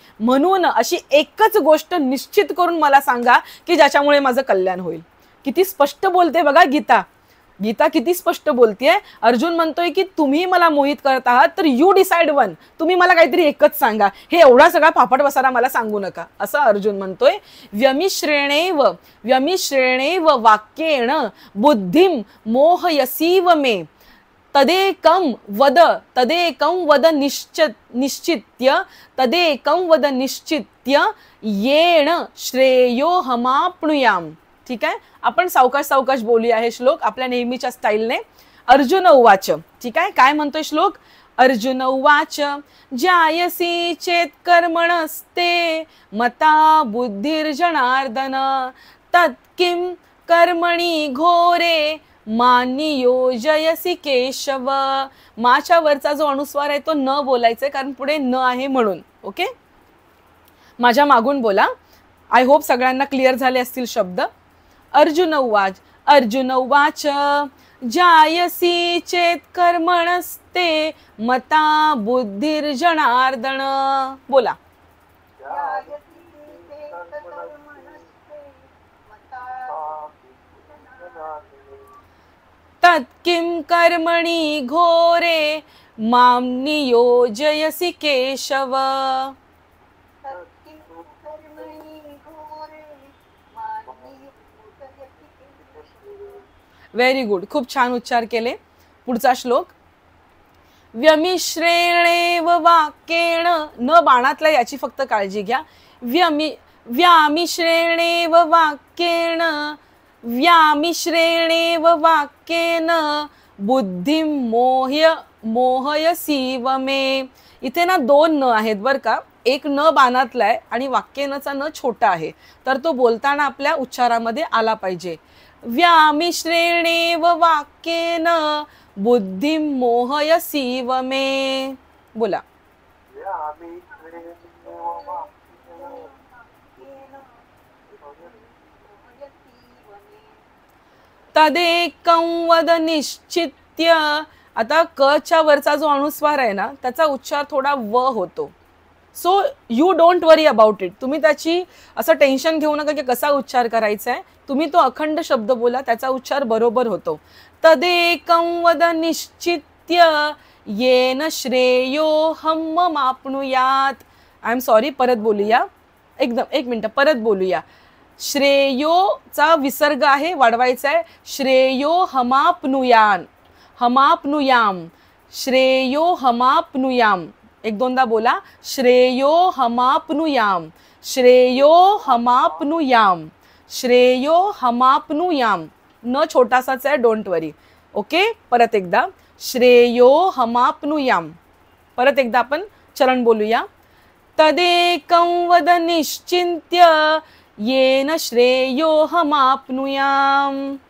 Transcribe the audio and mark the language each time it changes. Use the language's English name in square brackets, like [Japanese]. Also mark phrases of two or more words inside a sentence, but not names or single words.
[Marathi] म्हणून अशी एकच गोष्ट निश्चित करून मला सांगा की ज्याच्यामुळे माझं कल्याण होईल. किती स्पष्ट बोलते बघा गीता. गीता किती स्पष्ट बोलतेय. अर्जुन म्हणतोय की तुम्ही मला मोहित करत आहात तर [English] you decide one, [Marathi] तुम्ही मला काहीतरी एकच सांगा, हे एवढा सगळा फापट बसारा मला सांगू नका, असं अर्जुन म्हणतोय. [Sanskrit] व्यमिश्रेणेव वाक्येण बुद्धिम मोहयसीव मे तदेकं वद निश्चित्य येण श्रेयोहमाप्नुयाम. [Marathi] ठीक आहे, आपण सावकाश बोलूया हे श्लोक आपल्या नेहमीच्या स्टाईलने. [Sanskrit] अर्जुन उवाच. [Marathi] ठीक आहे, काय म्हणतोय श्लोक. [Sanskrit] अर्जुन उवाच जायसी चेत कर्मणस्ते मता बुद्धिर्जनार्दन तत्किं कर्मणी घोरे मानियोजयसी केशव. [Marathi] माच्या वरचा जो अनुस्वार आहे तो न बोलायचा आहे कारण पुढे न आहे म्हणून. ओके, माझ्या मागून बोला. [English] I hope [Marathi] सगळ्यांना क्लिअर झाले असतील शब्द. [Sanskrit] अर्जुन उवाच जायसी चेत कर्मणस्ते मता बुद्धिर्जनार्दन. [Marathi] बोला. [Sanskrit] तत्किं कर्मणि घोरे मां नियोजयसि केशव. [English] very good, [Marathi] खूप छान उच्चार केले. पुढचा श्लोक. [Sanskrit] व्यमिश्रेणेव वाक्येण, [Marathi] न बाणातला याची फक्त काळजी घ्या. [Sanskrit] व्यामिश्रेणेव वाक्येन बुद्धिं मोहयसीव मे. [Marathi] इथे ना दोन न आहेत बर का. एक न बाणातला आहे आणि वाक्येनचा न छोटा आहे, तर तो बोलताना आपल्या उच्चारामध्ये आला पाहिजे. [Sanskrit] व्यामिश्रेणेव वाक्येन बुद्धिं मोहयसीव मे. [Marathi] बोला. [Sanskrit] तदेकं वद निश्चित्य. [Marathi] आता क च्या वरचा जो अनुस्वार आहे ना त्याचा उच्चार थोडा व होतो. [English] so you don't worry about it. [Marathi] तुम्ही त्याची असं टेन्शन घेऊ नका की कसा उच्चार करायचा आहे. तुम्ही तो अखंड शब्द बोला, त्याचा उच्चार बरोबर होतो. [Sanskrit] तदेकं वद निश्चित्य येन श्रेयोहमाप्नुयात. [English] I am sorry, [Marathi] परत बोलूया. एक मिनिट, परत बोलूया. श्रेयोचा विसर्ग आहे, वाढवायचा आहे. [Sanskrit] श्रेयोहमाप्नुयान, हमाप्नुयाम, श्रेयोहमाप्नुयाम. [Marathi] एक दोनदा बोला. [Sanskrit] श्रेयोहमाप्नुयाम, श्रेयोहमाप्नुयाम, श्रेयोहमाप्नुयाम. [Marathi] न छोटासाच आहे, [English] don't worry. [Marathi] ओके, परत एकदा. श्रेयोहमाप्नुयाम. परत एकदा आपण चरण बोलूया. [Sanskrit] तदेकं वद निश्चिन्त्य येन श्रेयोहमाप्नुयाम.